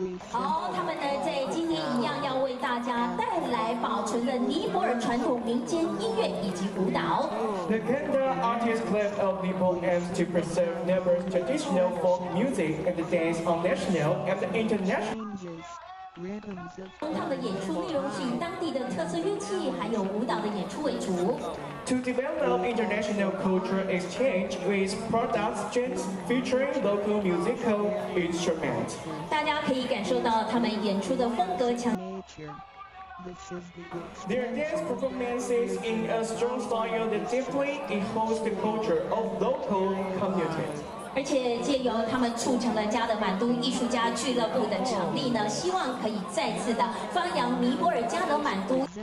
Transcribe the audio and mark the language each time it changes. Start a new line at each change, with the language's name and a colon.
Chinese: 好，他们呢在今天一样要为大家带来保存的尼泊尔传统民间音乐以及舞蹈。
English: The Kanda Artists Club of Nepal aims to preserve Nepal's traditional folk music and dance on national and international.
Chinese: 他们的演出内容是以当地的特色乐器还有舞蹈的演出为主。
English: To develop international cultural exchange with productions featuring local musical instruments.
Chinese: 大家可以感受到他们演出的风格强。
English: Their dance performances in a strong style that deeply echoes the culture of local communities.
Chinese: 而且借由他们促成了加德满都艺术家俱乐部的成立呢，希望可以再次的发扬尼泊尔加德满都。